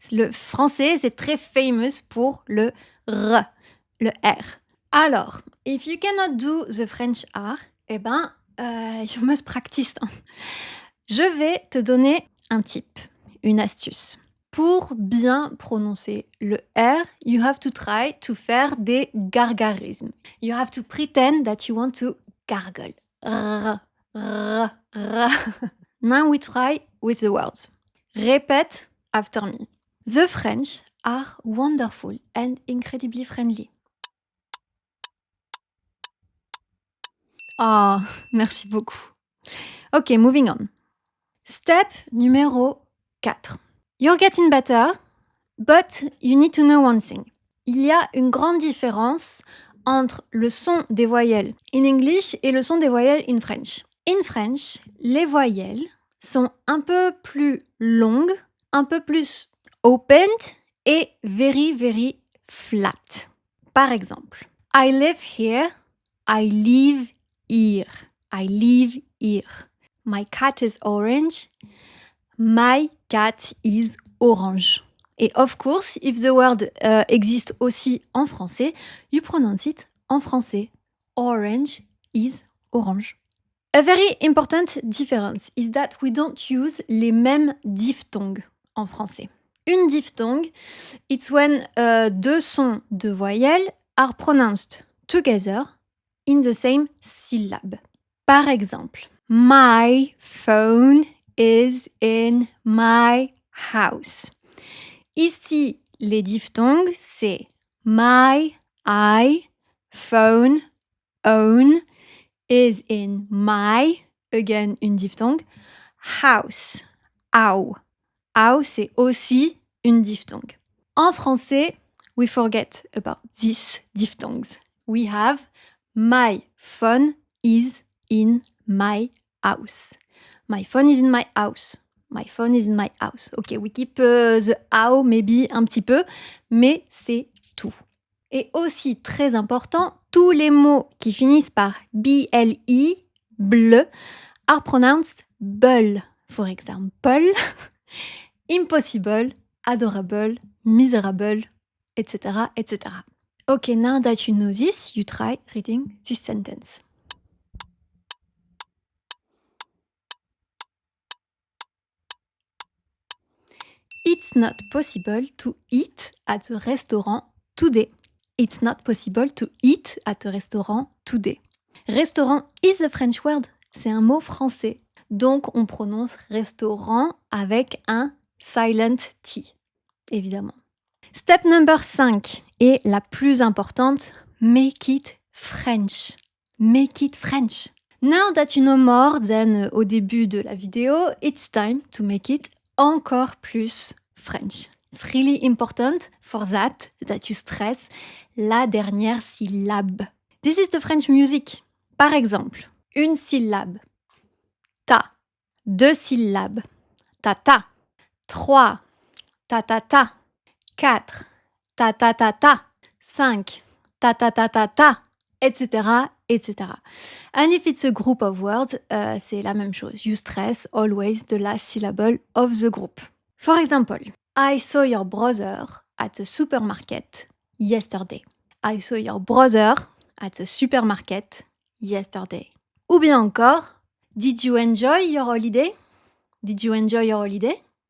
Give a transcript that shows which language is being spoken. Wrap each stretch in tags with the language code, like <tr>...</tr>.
<fr>Le français, c'est très</fr> <en>famous</en> <fr>pour le R, le R. Alors,</fr> <en>if you cannot do the French R,</en> <fr>eh ben,</fr> <en>you must practice.</en> <fr>Je vais te donner un tip, une astuce. Pour bien prononcer le R,</fr> <en>you have to try to</en> <fr>faire des gargarismes.</fr> <en>You have to pretend that you want to gargle. R. Now we try with the words.</en> <fr>Répète</fr> <en>after me. The French are wonderful and incredibly friendly. Ah,</en> <fr>merci beaucoup.</fr> <en>Ok, moving on. Step numéro 4. You're getting better, but you need to know one thing.</en> <fr>Il y a une grande différence entre le son des voyelles</fr> <en>in English</en> <fr>et le son des voyelles</fr> <en>in French.</en> <fr>In French, les voyelles sont un peu plus longues, un peu plus opened et</fr> <en>very, very flat.</en> <fr>Par exemple,</fr> <en>I live here, I live here, I live here. My cat is orange, my cat is orange.</en> <fr>Et</fr> <en>of course, if the word</en> <fr>existe aussi en français,</fr> <en>you pronounce it</en> <fr>en français.</fr> <en>Orange is orange. A very important difference is that we don't use</en> <fr>les mêmes diphtongues en français. Une diphtongue,</fr> <en>it's when</en> <fr>deux sons de voyelles</fr> <en>are pronounced together in the same syllable.</en> <fr>Par exemple,</fr> <en>my phone is in my house.</en> <fr>Ici, les diphtongues, c'est my, I, phone, own,</fr> <en>is in my, again</en> <fr>une diphtongue, house, ow. Ow, c'est aussi une diphtongue. En français,</fr> <en>we forget about these diphthongues. We have my phone is in my house. My phone is in my house. My phone is in my house. Ok, we keep the ow maybe</en> <fr>un petit peu, mais c'est tout. Et aussi très important, tous les mots qui finissent par BLE, bleu,</fr> <en>are pronounced bull. For example, impossible, adorable, miserable, etc., etc. Okay, now that you know this, you try reading this sentence. It's not possible to eat at a restaurant today. It's not possible to eat at a restaurant today. Restaurant is a French word.</en> <fr>C'est un mot français. Donc, on prononce restaurant avec un</fr> <en>silent T,</en> <fr>évidemment.</fr> <en>Step number 5</en> <fr>est la plus importante.</fr> <en>Make it French. Make it French. Now that you know more than</en> <fr>au début de la vidéo,</fr> <en>it's time to make it</en> <fr>encore plus</fr> <en>French. It's really important for that you stress</en> <fr>la dernière syllabe.</fr> <en>This is the French music.</en> <fr>Par exemple, une syllabe. Ta. Deux syllabes. Ta-ta. 3. Ta-ta-ta. 4. Ta-ta-ta-ta. 5. Ta-ta-ta-ta-ta. Etc., etc.</fr> <en>And if it's a group of words,</en> <fr>c'est la même chose.</fr> <en>You stress always the last syllable of the group. For example, I saw your brother at the supermarket yesterday. I saw your brother at the supermarket yesterday.</en> <fr>Ou bien encore,</fr> <en>did you enjoy your holiday? Did you enjoy your holiday?</en>